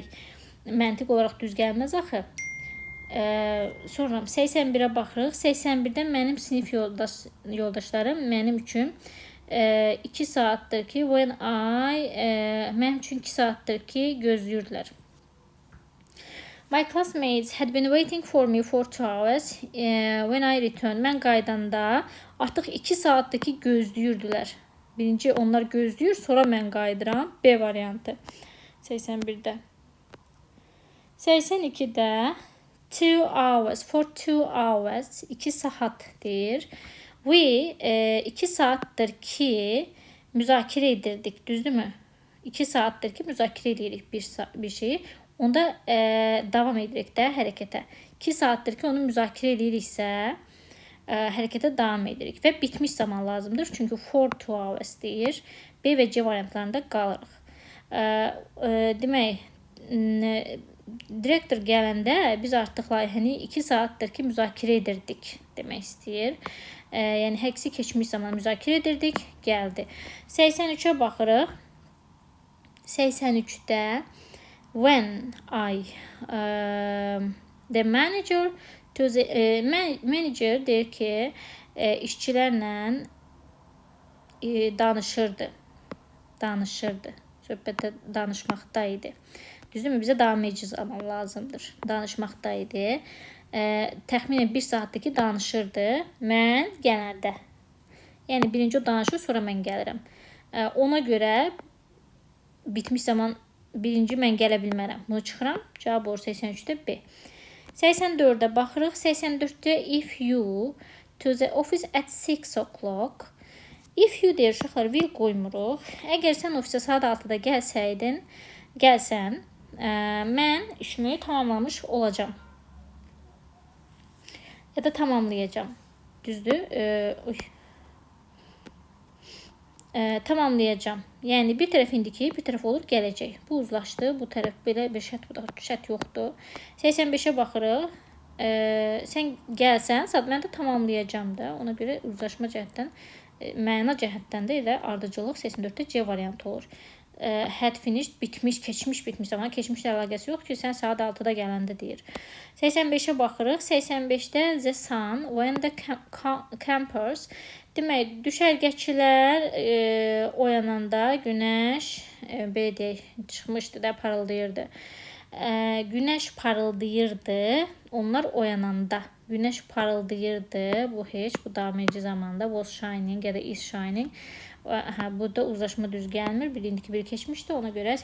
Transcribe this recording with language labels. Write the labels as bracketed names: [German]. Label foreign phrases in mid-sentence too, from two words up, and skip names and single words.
[Azerbaijani] Məntiq olaraq düz gəlməz axı. Sonra 81-ə baxırıq. 81-də mənim sinif yoldaşlarım mənim üçün 2 saatdır ki, mənim üçün 2 saatdır ki, gözləyirdilər. [English] My classmates had been waiting for me for 2 hours when I returned. [Azerbaijani] Mən qaydanda artıq 2 saatdır ki, gözləyirdilər. Birinci onlar gözləyir, sonra mən qayıdıram. B variantı. 81-də. 82-də [English] 2 hours, for 2 hours, [Azerbaijani] 2 saat deyir. We 2 saatdir ki, müzakirə edirdik, düzdürmü? 2 saatdir ki, müzakirə edirik bir şeyi. Onda davam edirik də hərəkətə. 2 saatdir ki, onu müzakirə ediriksə, hərəkətə davam edirik və bitmiş zaman lazımdır. Çünki [English] for 2 hours [Azerbaijani] deyir. B və C variantlarında qalırıq. Demək, direktor gələndə biz artıq layihəni 2 saatdir ki, müzakirə edirdik demək istəyir. Yəni, həqsi keçmiş zaman müzakirə edirdik, gəldi. 83-ə baxırıq. 83-də [English] when I the manager manager [Azerbaijani] deyir ki, işçilərlə danışırdı. Söhbətdə danışmaqda idi. Düzdürmü? Bizə davam edici zaman lazımdır. Danışmaqda idi. Təxminən 1 saatdır ki, danışırdı. Mən gələndə. Yəni, birinci o danışır, sonra mən gəlirəm. Ona görə bitmiş zaman birinci mən gələ bilmərəm. Bunu çıxıram. Cavab olur 83-də B. 84-də baxırıq. [English] 84-də if you to the office at 6 o'clock. If you [Azerbaijani] deyir, uşaqlar, will qoymuruq. Əgər sən ofisə saat 6-da gəlsən, mən işimi tamamlamış olacam. Ya da tamamlayacam. Düzdür? Tamamlayacam. Yəni, bir tərəf indiki, bir tərəf olur gələcək. Bu uzlaşdı. Bu tərəf belə bir şərt yoxdur. 85-ə baxırıq. Sən gəlsən, mən də tamamlayacam da. Ona görə uzlaşma cəhətdən, məna cəhətdən də elə ardıcılıq 84-də C variantı olur. [English] had finished [Azerbaijani] bitmiş, keçmiş, bitmiş zaman keçmişlə əlaqəsi yox ki, sən saat 6-da gələndə deyir. 85-ə baxırıq. 85-də [English] the sun when the campers [Azerbaijani] demək düşərgəçilər oyananda günəş belə deyək çıxmışdı da parıldayırdı. Günəş parıldayırdı. Onlar oyananda günəş parıldayırdı. Bu heç bu davam edici zamanda [English] was shining [Azerbaijani] ya da [English] is shining. [Azerbaijani] Burada uzlaşma düz gəlmir. Bilindi ki, biri keçmişdi. Ona görə